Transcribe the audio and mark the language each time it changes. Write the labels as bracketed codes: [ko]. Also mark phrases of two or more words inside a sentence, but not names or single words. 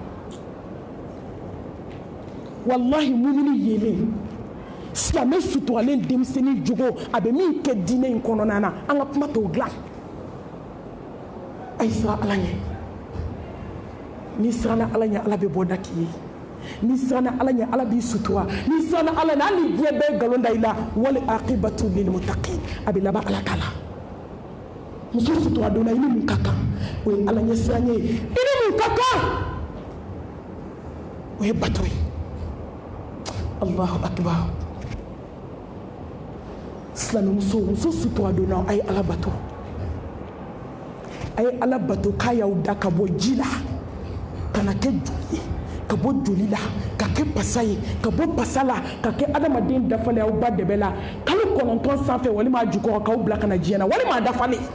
[bm] wallahi mumini yelen silamɛ suturalen denmisɛnnin jogo a bɛ min kɛ diinɛ in kɔnɔna na an ka kuma t'o dilan a ye siran Ala ɲɛ n'i siranna Ala ɲɛ Ala bɛ bɔ da k'i ye n'i siranna Ala ɲɛ Ala b'i sutura n'i siranna Ala ɲɛ hali diɲɛ bɛɛ nkalon da i la [ar] والعاقبة للمتقين [bm] a bɛ laban Ala ta la muso sutura donna i ni mun ka kan o ye Ala ɲɛ siranɲɛ ye i ni mun ka kan o ye bato ye [ar] الله أكبر [bm] silamɛmuso muso sutura donna a ye Ala bato a ye Ala bato k'a y'aw da ka bɔ ji la ka na kɛ joli ye ka bɔ joli la ka kɛ pasa ye ka bɔ pasa la ka kɛ adamaden dafalen aw ba dɛbɛ la kalo 9 sanfɛ walima a jukɔrɔ k'aw bila ka na diɲɛ na walima a dafalen